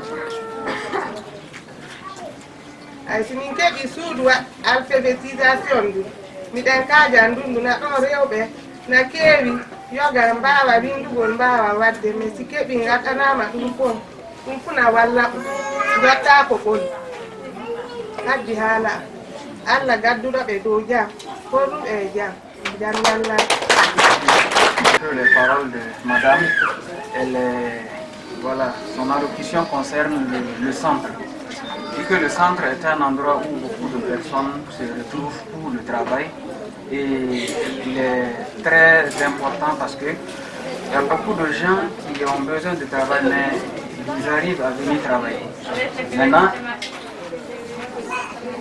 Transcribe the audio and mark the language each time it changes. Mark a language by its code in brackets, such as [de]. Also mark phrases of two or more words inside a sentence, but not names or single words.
[ff] ay si min keɓi suudu alphabétisation ndu miɗen kaaja ndundu na ɗon rewɓe na keewi yoga mbawa windugol mbawa wadde mais si keɓi gaɗanama ɗum fof ɗum funa walla gatta ko ɓoli haddi haala allah gadduɗoɓe dow jam ko ɗum e jam jam yalla. [fr] Les paroles de madame, voilà, son allocution concerne le centre. Et que le centre est un endroit où beaucoup de personnes se retrouvent pour le travail. Et il est très important parce que il y a beaucoup de gens qui ont besoin de travail, mais ils arrivent à venir travailler.